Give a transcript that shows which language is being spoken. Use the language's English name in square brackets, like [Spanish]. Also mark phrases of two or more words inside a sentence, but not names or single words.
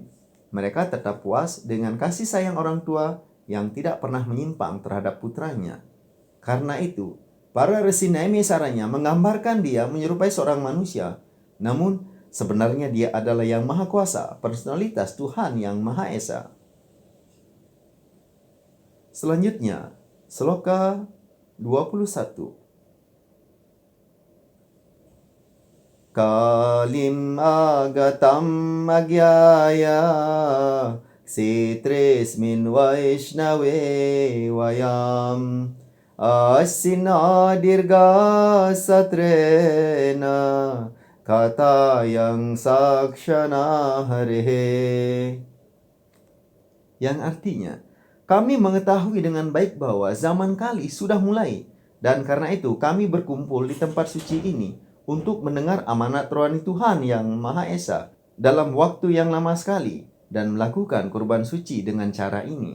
[Indonesian] Mereka tetap puas dengan kasih sayang orang tua yang tidak pernah menyimpang terhadap putranya. Karena itu, para resi Naimisaranya menggambarkan dia menyerupai seorang manusia, namun sebenarnya dia adalah Yang Maha Kuasa, personalitas Tuhan Yang Maha Esa. Selanjutnya, Sloka 21. [Sanskrit] कलिम् आगतम् आज्ञाय क्षेत्रेऽस्मिन् वैष्णवे वयम् आसीना दीर्घसत्रेण कथायां सक्षणा हरेः. [Indonesian] Yang artinya, kami mengetahui dengan baik bahwa zaman kali sudah mulai, dan karena itu kami berkumpul di tempat suci ini untuk mendengar amanat rohani Tuhan Yang Maha Esa dalam waktu yang lama sekali dan melakukan kurban suci dengan cara ini.